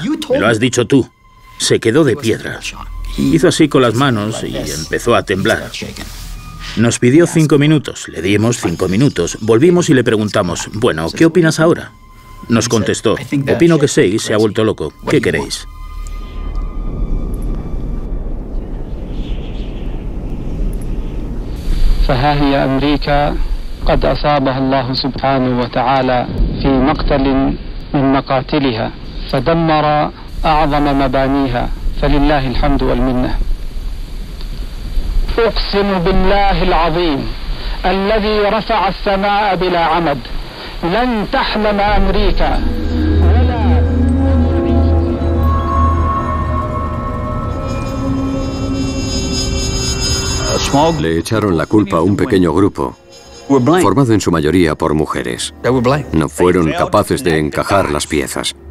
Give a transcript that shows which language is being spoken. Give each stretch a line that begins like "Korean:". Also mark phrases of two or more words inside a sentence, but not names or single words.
Spanish: Me lo has dicho tú. Se quedó de piedra. Hizo así con las manos y empezó a temblar. Nos pidió 5 minutos, le dimos 5 minutos, volvimos y le preguntamos, bueno, ¿qué opinas ahora? Nos contestó, opino que Sei se ha vuelto loco, ¿qué queréis?
Arabic: فها هي أمريكا قد أصابها الله سبحانه وتعالى في مقتل من مقاتلها فدمر أعظم مبانيها فلله الحمد والمنة. أقسم بالله العظيم الذي رفع السماء بلا عمد لن تحلم أمريكا
Spanish: Le echaron la culpa a un pequeño grupo, formado en su mayoría por mujeres. No fueron capaces de encajar las piezas.